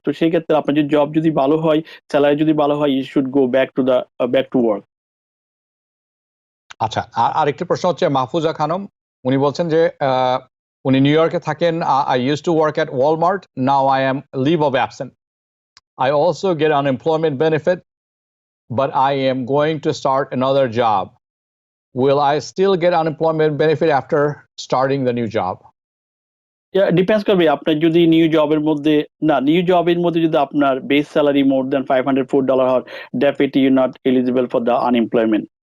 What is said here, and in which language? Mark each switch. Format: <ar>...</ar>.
<bn>তো সেই ক্ষেত্রে আপনার যদি জব যদি ভালো হয়, স্যালারি যদি ভালো হয়,</bn> <en>You should go back to work.</en> <bn>আচ্ছা, আরেকটি প্রশ্ন হচ্ছে মাহফুজা খানম, উনি বলছেন যে উনি নিউ ইয়র্কে থাকেন।</bn> <en>I use to work at Walmart, now I am leave of absent. I also get unemployment benefit, but I am going to start another job. Will I still get unemployment benefit after starting the new job?</en> <bn>Depends করবে আপনার যদি new জবের মধ্যে যদি আপনার base salary মোর দেন $504 হয়,</bn> <en>Definitely you not eligible for the unemployment.</en>